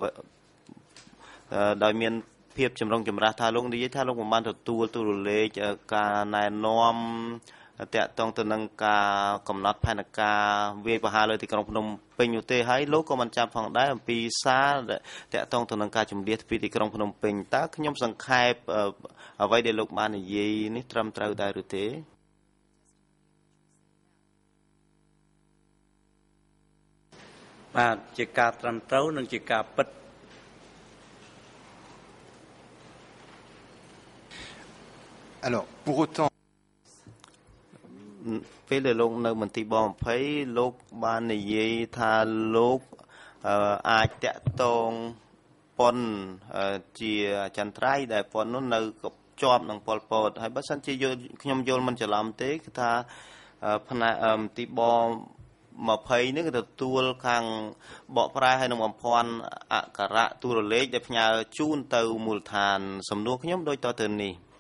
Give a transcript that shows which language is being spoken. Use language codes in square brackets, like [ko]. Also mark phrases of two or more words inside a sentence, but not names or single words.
[km] ដោយមានភាពចម្រុងចម្រាស់ថាលោកនិយាយថាលោកមិនបានទទួលទូរលេខការណែនាំតាក់ទងទៅនឹងការកំណត់ផែនការវាយប្រហារលើទីក្រុងភ្នំពេញនោះទេហើយលោកក៏មិនចាំផងដែរអំពីសារតាក់ទងទៅនឹងការជំនះពីទីក្រុងភ្នំពេញតើខ្ញុំសង្ខេបអ្វីដែលលោកបាននិយាយនេះត្រឹមត្រូវដែរឬទេ បាទជាការត្រឹមត្រូវនិងជាការពិត [fr] Alors, pour autant [km] ពេលដែលលោកនៅមន្ទីរប20លោកបាននិយាយថាលោកអាចតាក់ទងប៉ុនជាចន្ទ្រៃដែលប៉ុននោះនៅជាប់នឹងប៉ុលពតហើយបើសិនជាខ្ញុំយល់មិនច្រឡំទេគឺថាផ្នែកមន្ទីរប20នេះគឺទទួលខាងបកប្រែហើយនឹងបំភាន់អក្សរទូរលេខដែលផ្ញើជូនទៅមូលដ្ឋានសំណួរខ្ញុំដូចតទៅនេះ